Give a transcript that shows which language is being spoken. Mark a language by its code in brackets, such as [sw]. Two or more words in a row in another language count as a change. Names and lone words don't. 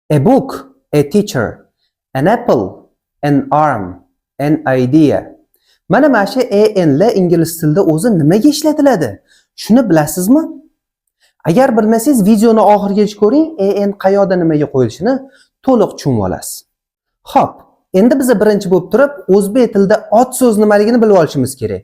[en] A book, a teacher, an apple, an arm, an idea. [uz] Mana shu an'lar ingliz tilida o'zi nimaga ishlatiladi? Shuni bilasizmi? Agar bilmasangiz videoni oxirigacha ko'ring, an qayoqda nimaga qo'yilishini to'liq tushunib olasiz. Xo'p, endi biz birinchi bo'lib turib o'zbek tilida ot so'z nimaligini bilib olishimiz kerak.